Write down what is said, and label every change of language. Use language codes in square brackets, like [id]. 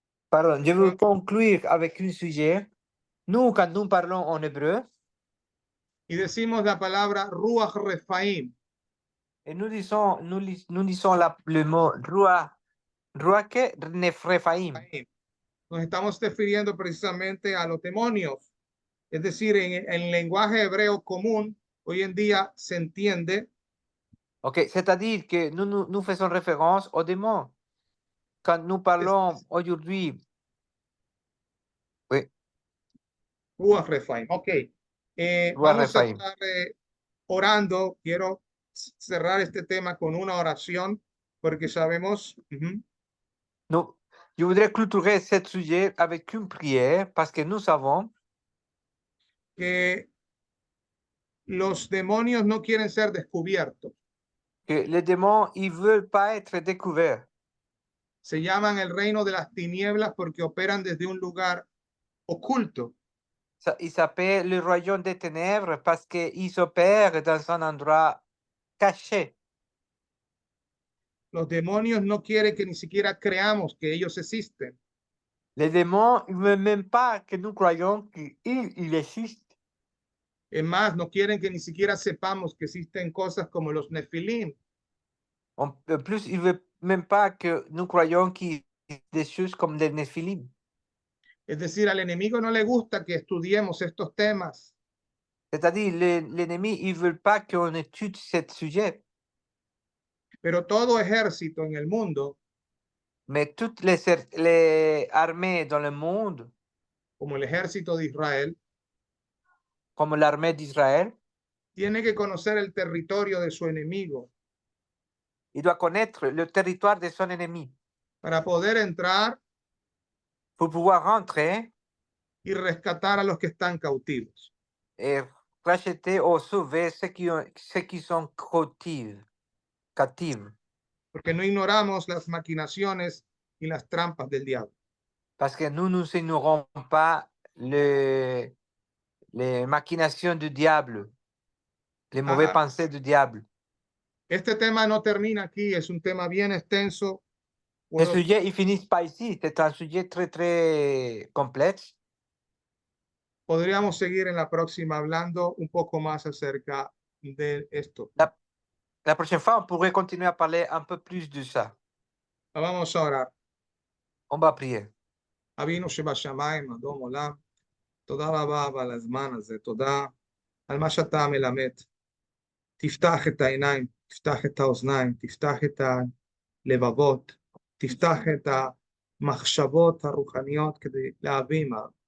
[fr] pardon, je veux conclure avec un sujet. Nous, quand nous parlons en hébreu, [es] y decimos la palabra Ruach Refaim, [fr] et nous disons le mot Ruach Nefrefaim. [es] nos estamos refiriendo precisamente a los demonios. Es decir, en lenguaje hebreo común, hoy en día se entiende, [fr] Ok, c'est-à-dire que nous faisons référence aux démons. Quand nous parlons aujourd'hui, oui, Ruach Refaim. Ok, Ruach [es] vamos a Refaim. estar orando. Quiero cerrar este tema con una oración porque sabemos, [fr] Non, je voudrais clôturer ce sujet avec une prière parce que nous savons [es] que los demonios no quieren ser descubiertos. [fr] que les démons, ils ne veulent pas être découverts. [es] Se llaman el reino de las tinieblas porque operan desde un lugar oculto. [fr] Il s'appelle le royaume des ténèbres parce qu'ils opèrent dans un endroit caché. [es] Los demonios no quieren que ni siquiera creamos que ellos existen. [fr] Les démons, ils ne veulent même pas que nous croyions qu'ils existent. [es] Es más, no quieren que ni siquiera sepamos que existen cosas como los nefilim. [fr] En plus, ils ne veulent même pas que nous croyions qu'il y a des choses comme des néphilim. [es] Es decir, al enemigo no le gusta que estudiemos estos temas. [fr] C'est-à-dire, l'ennemi, ils ne veulent pas qu'on étudie ce sujet. [es] Pero todo ejército en el mundo, [fr] Mais toutes les armées dans le monde, [es] como el ejército de Israel, [fr] comme l'armée d'Israël, [es] tiene que conocer el territorio de su enemigo [fr] il doit connaître le territoire de son ennemi [es] para poder entrar [fr] pour pouvoir rentrer [es] y rescatar a los que están cautivos. [fr] et racheter ou sauver ceux qui sont captifs. [es] Porque no ignoramos las maquinaciones y las trampas del diablo. [fr] Parce que nous n'ignorons pas les machinations du diable, les mauvais pensées du diable. [es] Este tema no termina aquí, es un tema bien extenso. [fr] Le sujet, il finit pas ici. C'est un sujet très, très complexe. [es] Podríamos seguir en la próxima hablando un poco más acerca de esto. [fr] La prochaine fois, on pourrait continuer à parler un peu plus de ça. [es] Vamos a orar. [fr] On va prier. [he] אבינו שבשמיים, אדום עולם, תודה רבה על הזמן הזה, תודה על מה שאתה מלמד. תפתח את העיניים, תפתח את האוזניים, תפתח את הלבבות, תפתח את המחשבות הרוחניות כדי להבין מה.